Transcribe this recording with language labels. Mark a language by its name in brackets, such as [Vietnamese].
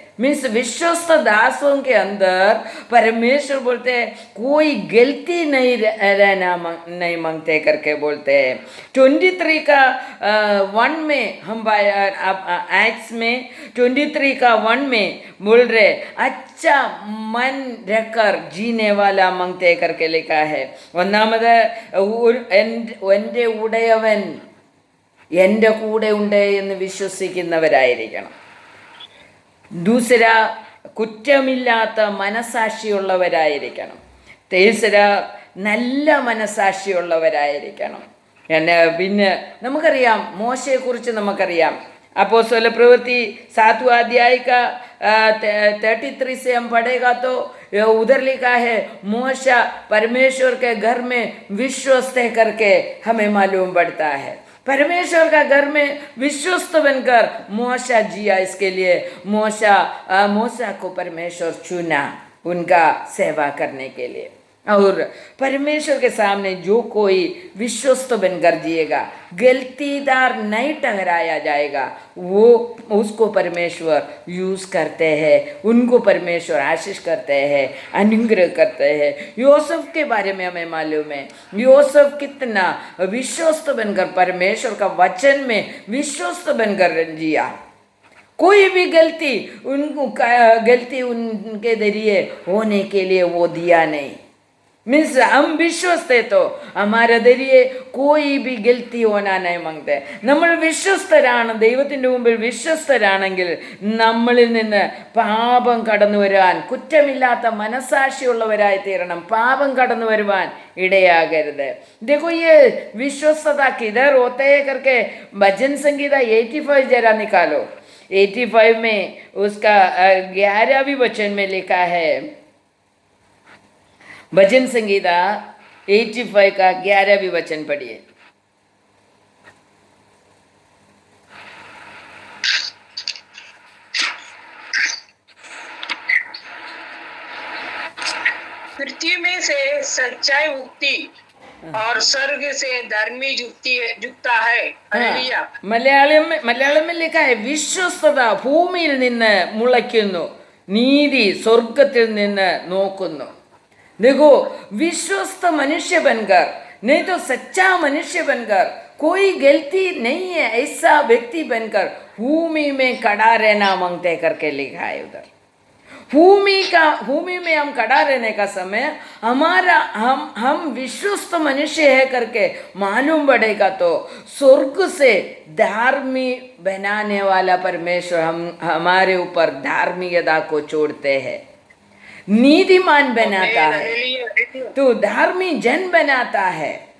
[Hindi] Means विश्वस्त दासों के अंदर परमेश्वर बोलते हैं कोई गलती नहीं रहना नहीं मांगते करके बोलते हैं. 23 का 1 में हम एक्स में 23 का 1 में बोल रहे अच्छा मन रखकर जीने वाला मांगते करके लिखा है. [Malayalam] ഒന്നാമത് എൻ്റെ ഉടയവൻ എൻ്റെ കൂടെ ഉണ്ട് എന്ന് വിശ്വസിക്കുന്നവരായിരിക്കണം. ദൂസര കുറ്റമില്ലാത്ത മനസാക്ഷിയുള്ളവരായിരിക്കണം. തേസര നല്ല മനസാക്ഷിയുള്ളവരായിരിക്കണം. പിന്നെ നമുക്കറിയാം മോശയെക്കുറിച്ച് നമുക്കറിയാം. [Hindi] अपोस्तल प्रवृत्ति 7वां अध्याय का 33 से हम पढ़ेगा तो उधर लिखा है मूसा परमेश्वर के घर में विश्वस्त है करके हमें मालूम पड़ता है. परमेश्वर का घर में विश्वस्त बनकर मूसा जिया. इसके लिए मूसा को परमेश्वर चुना उनका सेवा करने के लिए. और परमेश्वर के सामने जो कोई विश्वस्त बनकर जिएगा, गलतीदार नहीं ठहराया जाएगा, वो उसको परमेश्वर यूज़ करते हैं, उनको परमेश्वर आशीष करते हैं, अनुग्रह करते हैं. यूसुफ के बारे में हमें मालूम है, यूसुफ कितना विश्वस्त बनकर परमेश्वर का वचन में विश्वस्त बनकर जिया. कोई भी गलती उनके जरिए होने के लिए वो दिया नहीं. मीन्स हम विश्वस्त है तो हमारे जरिए कोई भी गलती होना नहीं मांगते. [Malayalam] നമ്മൾ വിശ്വസ്തരാണ്, ദൈവത്തിൻ്റെ മുമ്പിൽ വിശ്വസ്തരാണെങ്കിൽ നമ്മളിൽ നിന്ന് പാപം കടന്നു വരുവാൻ, കുറ്റമില്ലാത്ത മനസാക്ഷിയുള്ളവരായി തീരണം. പാപം കടന്നു വരുവാൻ ഇടയാകരുത്. [Hindi] देखो ये विश्वस्तता किधर होते है करके भजन संगीता 85 जरा निकालो. 85 में उसका 11वीं वचन में लिखा है, भजन संगीता 85 का 11वीं वचन पढ़िए. पृथ्वी में से सच्चाई उगती और स्वर्ग से धर्मी जुगता है. हालेलुया. [Malayalam] മലയാളം [Hindi] में लिखा है [Malayalam] വിശ്വസ്തത ഭൂമിയിൽ നിന്ന് മുളയ്ക്കുന്നു, നീതി സ്വർഗത്തിൽ നിന്ന് നോക്കുന്നു. [Hindi] देखो विश्वस्त मनुष्य बनकर, नहीं तो सच्चा मनुष्य बनकर, कोई गलती नहीं है ऐसा व्यक्ति बनकर भूमि में खड़ा रहना मांगते करके लिखा है उधर. भूमि में हम खड़ा रहने का समय हमारा हम विश्वस्त मनुष्य है करके मालूम पड़ेगा, तो स्वर्ग से धार्मिक बनाने वाला परमेश्वर हमारे ऊपर धार्मिकता को छोड़ते हैं, नीतिमान बनाता है, तो धार्मिक जन बनाता है।